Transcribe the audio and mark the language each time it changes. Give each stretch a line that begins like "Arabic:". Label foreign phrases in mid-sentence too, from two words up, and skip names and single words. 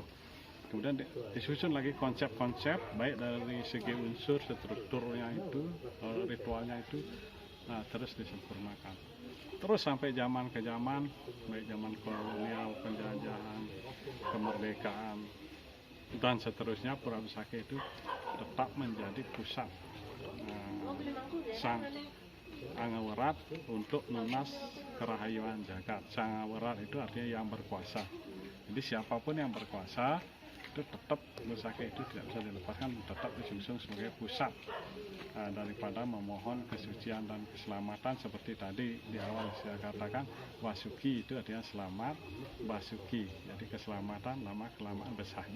Indonesian: Kemudian disusun lagi konsep-konsep baik dari segi unsur strukturnya itu, ritualnya itu, terus disempurnakan. Terus sampai zaman ke zaman, baik zaman kolonial, penjajahan, kemerdekaan, dan seterusnya, Pura Besakih itu tetap menjadi pusat sang Angawerat untuk lunas kerahayuan jagat. Sang Angawerat itu artinya yang berkuasa. Jadi siapapun yang berkuasa itu tetap Besakih itu tidak bisa dilepaskan, tetap disungsung sebagai pusat daripada memohon kesucian dan keselamatan. Seperti tadi di awal saya katakan, Wasuki itu artinya selamat, Basuki jadi keselamatan, lama kelamaan Besakih.